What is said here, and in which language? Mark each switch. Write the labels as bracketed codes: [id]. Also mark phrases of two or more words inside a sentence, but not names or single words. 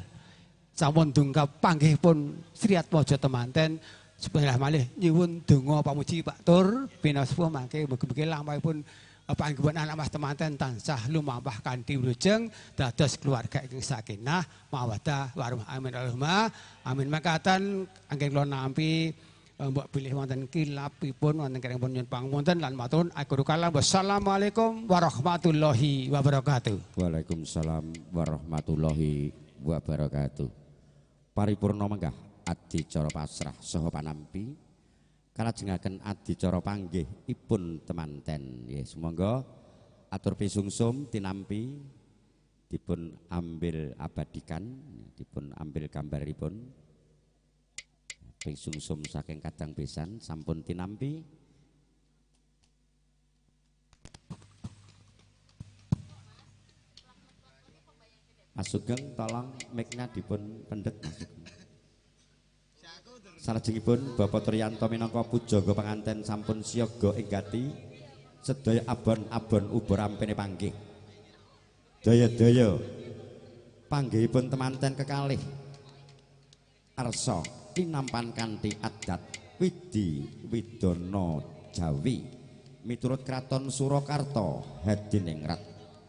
[jv] Sampun dungkap panggihipun Sri Atmaja temanten sebenarnya malih nyuwun donga pamuji Pak Tur pinasepuh mangke mugi-mugi lampahipun panggihipun anak mas temanten tansah lumampah kanthi wilujeng dados keluarga ingkang [ar] سكينة مودة ورحمة آمين اللهم آمين. [jv] Mangkaten anggen kula nampi mbok bilih wonten kilapipun wonten keringipun nyuwun pangapunten lan matur [ar] آخر الكلام والسلام عليكم ورحمة الله وبركاته. وعليكم السلام ورحمة الله وبركاته. [jv] Paripurna menggah adicara pasrah saha panampi kalajengaken adicara panggih ipun temanten nggih sumangga atur pisungsum tinampi dipun ambil abadikan dipun ambil gambaripun pisungsum saking kadang besan sampun tinampi Mas Sugeng tolong mic-nya dipun pendet Mas Sugeng. Salajengipun Bapak Triyanto minangka pujangga panganten sampun siyaga enggati sedaya abon-abon ubur ampene panggih. Daya-daya panggihipun temanten kekalih arsa tinampan kanthi adat Widi Widana Jawi miturut Kraton Surakarta Hadiningrat.